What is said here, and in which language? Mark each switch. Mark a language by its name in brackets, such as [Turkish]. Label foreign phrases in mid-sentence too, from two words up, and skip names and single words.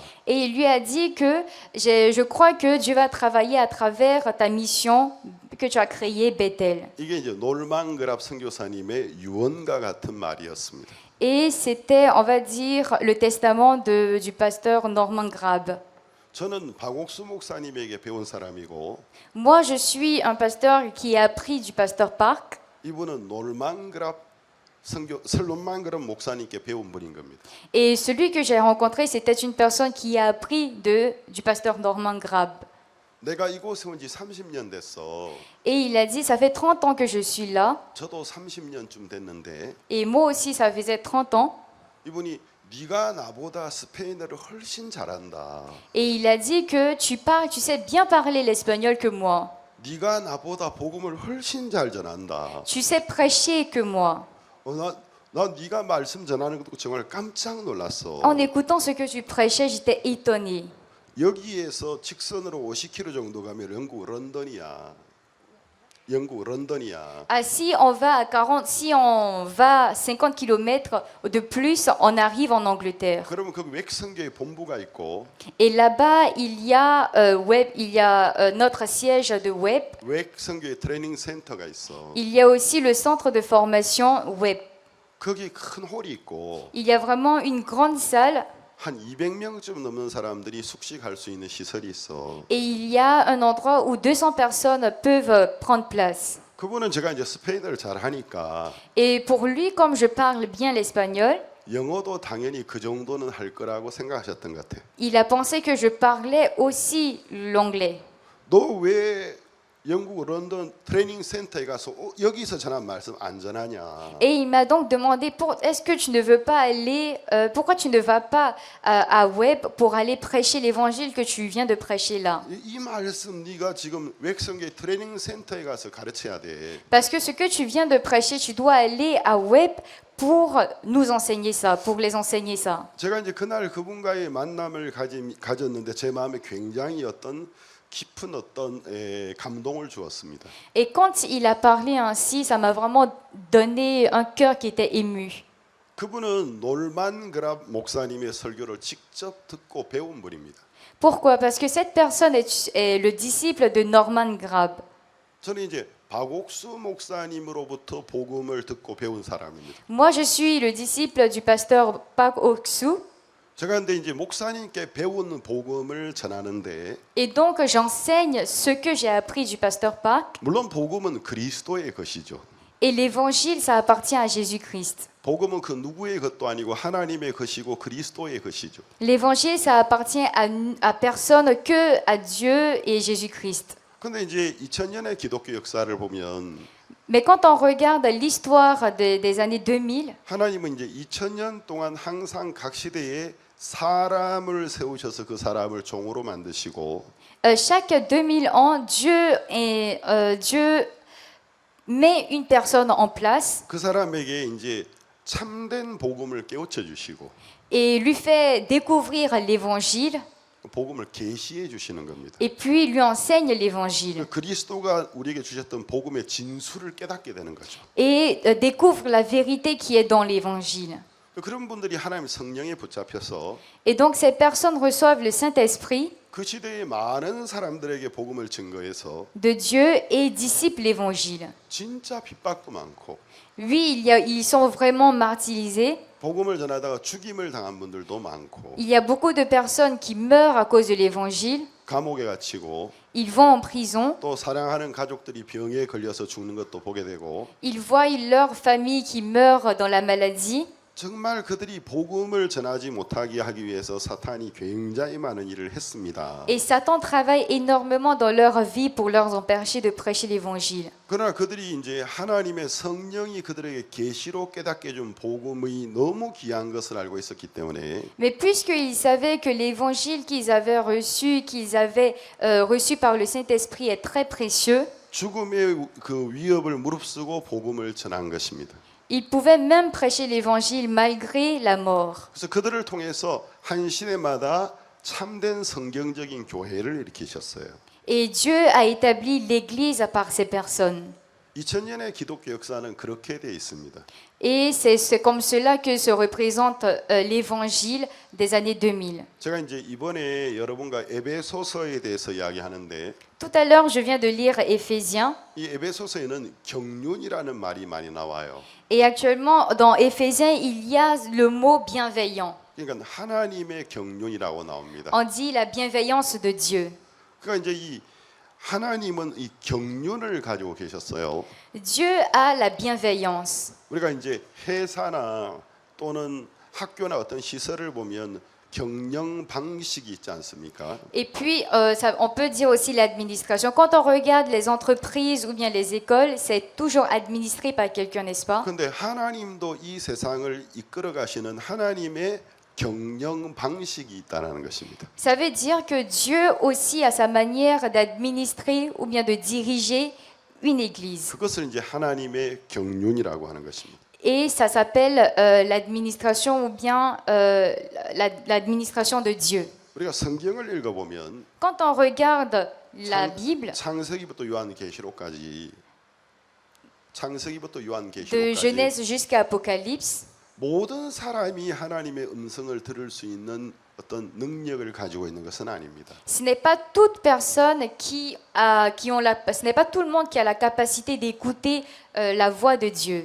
[French] Et il lui a dit que je crois que Dieu va travailler à travers ta mission que tu as créée, Bethel. [Korean] 이게 이제 놀만 그랍 선교사님의 유언과 같은 말이었습니다. [French] Et c'était, on va dire, le testament du pasteur Norman Grab. [Korean] 저는 박옥수 목사님에게 배운 사람이고 [French] Moi, je suis un pasteur qui a appris du pasteur Park. [Korean] 이분은 놀만 그랍 목사님께 배운 분인 겁니다. [French] Et celui que j'ai rencontré, c'était une personne qui a appris du pasteur Norman Grab. [Korean] 내가 이곳에 온 지 30년 됐어. [French] Et il a dit, ça fait 30 ans que je suis là. [Korean] 저도 30년쯤 됐는데 [French] Et moi aussi, ça faisait 30 ans. [Korean] 이분이 네가 나보다 스페인어를 훨씬 잘한다. [French] Et il a dit que tu sais bien parler l'espagnol que moi. [Korean] 네가 나보다 복음을 훨씬 잘 전한다. [French] Tu sais prêcher que moi. [Korean] 난 네가 말씀 전하는 것도 정말 깜짝 놀랐어. [French] En écoutant ce que tu prêchais, j'étais étonnée. [Korean] 여기에서 직선으로 50km 정도 가면 영국 런던이야. 영국 런던이야. [French] Ah, si on va à 40, si on va 50 km de plus, on arrive en Angleterre. [Korean] 그러면 거기 웩성교회 본부가 있고 [French] Et là-bas, il y a notre siège de web. [Korean] 웩성교회 트레이닝 센터가 있어. [French] Il y a aussi le centre de formation web. [Korean] 거기 큰 홀이 있고 [French] Il y a vraiment une grande salle [Korean] 한 200명쯤 넘는 사람들이 숙식할 수 있는 시설이 있어. [French] et il y a un endroit où 200 personnes peuvent prendre place. [Korean] 그분은 제가 이제 스페인어를 잘 하니까 [French] Et pour lui, comme je parle bien l'espagnol, [Korean] 영어도 당연히 그 정도는 할 거라고 생각하셨던 것 같아. [French] il a pensé que je parlais aussi l'anglais. [Korean] 너 왜 영국 런던 트레이닝 센터에 가서 여기서 전한 말씀 안 전하냐? [French] Et il m'a donc demandé est-ce que tu ne veux pas aller, pourquoi tu ne vas pas à Web pour aller prêcher l'évangile que tu viens de prêcher là? [Korean] 이 말씀 네가 지금 웩성교회 트레이닝 센터에 가서 가르쳐야 돼. [French] Parce que ce que tu viens de prêcher, tu dois aller à Web pour nous enseigner ça, pour les enseigner ça. [Korean] 제가 이제 그날 그분과의 만남을 가졌는데 제 마음에 굉장히 깊은 감동을 주었습니다. [French] Et quand il a parlé ainsi, ça m'a vraiment donné un cœur qui était ému. [Korean] 그분은 놀만 그랍 목사님의 설교를 직접 듣고 배운 분입니다. [French] Pourquoi? Parce que cette personne est le disciple de Norman Grab. [Korean] 저는 이제 박옥수 목사님으로부터 복음을 듣고 배운 사람입니다. [French] Moi, je suis le disciple du pasteur Pak Oksu. [Korean] 제가 근데 이제 목사님께 배운 복음을 전하는데 [French] Et donc, j'enseigne ce que j'ai appris du pasteur Pak. [Korean] 물론 복음은 그리스도의 것이죠. [French] Et l'évangile, ça appartient à Jésus-Christ. [Korean] 복음은 그 누구의 것도 아니고 하나님의 것이고 그리스도의 것이죠. [French] L'évangile, ça appartient à personne que à Dieu et Jésus-Christ. [Korean] 근데 이제 2000년의 기독교 역사를 보면 [French] Mais quand on regarde l'histoire des années 2000, [Korean] 하나님은 이제 2000년 동안 항상 각 시대에 사람을 세우셔서 그 사람을 종으로 만드시고 [French] chaque 2000 ans, Dieu met une personne en place [Korean] 그 사람에게 이제 참된 복음을 깨우쳐 주시고 [French] et lui fait découvrir l'évangile [Korean] 복음을 계시해 주시는 겁니다. [French] et puis lui enseigne l'évangile [Korean] 그리스도가 우리에게 주셨던 복음의 진수를 깨닫게 되는 거죠. [French] et découvre la vérité qui est dans l'évangile. [Korean] 그런 분들이 하나님 성령에 붙잡혀서 [French] Et donc ces personnes reçoivent le Saint-Esprit [Korean] 그 시대의 많은 사람들에게 복음을 증거해서 [French] de Dieu et discipent l'évangile. [Korean] 진짜 핍박도 많고 [French] Oui, ils sont vraiment martyrisés. [Korean] 복음을 전하다가 죽임을 당한 분들도 많고 [French] Il y a beaucoup de personnes qui meurent à cause de l'évangile. [Korean] 감옥에 갇히고 [French] Ils vont en prison. [Korean] 또 사랑하는 가족들이 병에 걸려서 죽는 것도 보게 되고 [French] Ils voient leur famille qui meurt dans la maladie. [Korean] 정말 그들이 복음을 전하지 못하게 하기 위해서 사탄이 굉장히 많은 일을 했습니다. [French] Et Satan travaille énormément dans leur vie pour leur empêcher de prêcher l'évangile. [Korean] 그러나 그들이 이제 하나님의 성령이 그들에게 계시로 깨닫게 준 복음이 너무 귀한 것을 알고 있었기 때문에 [French] Mais puisqu'ils savaient que l'évangile qu'ils avaient reçu par le Saint-Esprit est très précieux, [Korean] 죽음의 그 위협을 무릅쓰고 복음을 전한 것입니다. [French] ils pouvaient même prêcher l'évangile malgré la mort. [Korean] 그래서 그들을 통해서 한 시대마다 참된 성경적인 교회를 일으키셨어요. [French] Et Dieu a établi l'Église par ces personnes. [Korean] 2000년의 기독교 역사는 그렇게 돼 있습니다. [French] Et c'est comme cela que se représente l'évangile des années 2000. [Korean] 제가 이제 이번에 여러분과 에베소서에 대해서 이야기하는데 [French] Tout à l'heure, je viens de lire Éphésiens. [Korean] 이 에베소서에는 경륜이라는 말이 많이 나와요. [French] Et actuellement, dans Éphésiens, il y a le mot bienveillant. [Korean] 그러니까 하나님의 경륜이라고 나옵니다. [French] On dit la bienveillance de Dieu. [Korean] 그러니까 이제 이 하나님은 이 경륜을 가지고 계셨어요. [French] Dieu a la bienveillance. [Korean] 우리가 이제 회사나 또는 학교나 어떤 시설을 보면 경영 방식이 있지 않습니까? [French] Et puis, on peut dire aussi l'administration. Quand on regarde les entreprises ou bien les écoles, c'est toujours administré par quelqu'un, n'est-ce pas? [Korean] 근데 하나님도 이 세상을 이끌어 가시는 하나님의 경영 방식이 있다는 것입니다. [French] Ça veut dire que Dieu aussi a sa manière d'administrer ou bien de diriger une église. [Korean] 그것을 이제 하나님의 경륜이라고 하는 것입니다. [French] Et ça s'appelle l'administration ou bien l'administration de Dieu. [Korean] 우리가 성경을 읽어보면 [French] Quand on regarde la Bible, [Korean] 창세기부터 요한계시록까지 [French] de Genèse jusqu'à Apocalypse, [Korean] 모든 사람이 하나님의 음성을 들을 수 있는 어떤 능력을 가지고 있는 것은 아닙니다. [French] ce n'est pas toute personne ce n'est pas tout le monde qui a la capacité d'écouter la voix de Dieu.